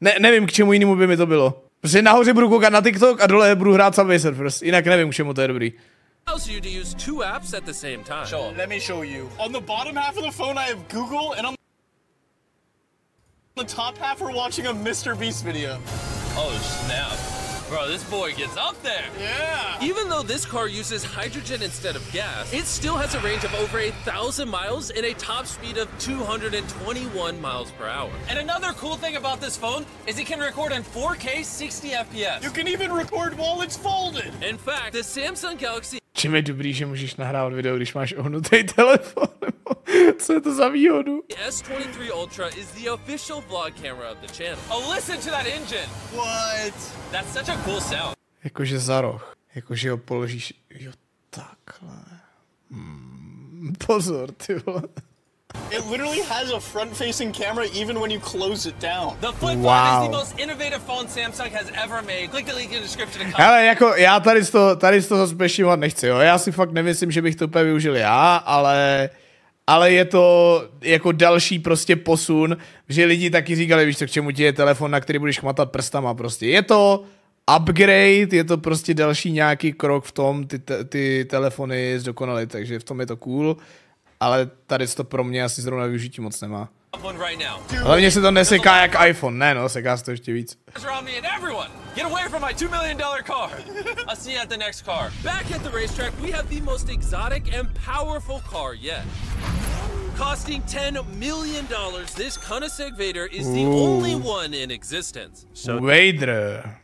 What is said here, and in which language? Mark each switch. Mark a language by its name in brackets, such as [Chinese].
[Czech] Nevím, k čemu jinému by mi to bylo. Prostě nahoře budu koukat na TikTok a dole budu hrát Subway Surfers, jinak nevím, k čemu to je dobrý. [English] Allows you to use two apps at the same time. Show 'em. Let me show you. On the bottom half of the phone, I have Google, and on the top half, we're watching a MrBeast video. Oh, snap. Bro, this boy gets up there. Yeah. Even though this car uses hydrogen instead of gas, it still has a range of over 1,000 miles and a top speed of 221 miles per hour. And another cool thing about this phone is it can record in 4K 60 FPS. You can even record while it's folded. In fact, the Samsung Galaxy [Czech] Čím je dobrý, že můžeš nahrávat video, když máš ohnutý telefon, nebo co je to za výhodu? [English] S23 Ultra is the official vlog camera of the channel. Oh, listen to that engine. What? That's such a cool sound. [Czech] Jakože za roh. Jakože ho položíš, jo takhle. Pozor, ty vole. [English] It literally has a front-facing camera even when you close it down. The Flip 5 is the most innovative phone Samsung has ever made. Click the link in the description. [Czech] Hele, jako já tady z toho zpešívat nechci, jo. Já si fakt nemyslím, že bych to úplně využil já, ale je to jako další prostě posun, že lidi taky říkali, víš co, k čemu ti je telefon, na který budeš chmatat prstama prostě. Je to upgrade, je to prostě další nějaký krok v tom, ty telefony zdokonaly, takže v tom je to cool. Ale tady to pro mě asi zrovna využití moc nemá. Hlavně se to neseká jak iPhone, ne no, seká se to ještě víc. [English] Get away from my $2 million car. I'll see you at the next car. Back at the racetrack, we have the most exotic and powerful car yet. Costing $10 million, this Koenigsegg Vader is the only one in existence. So Vader.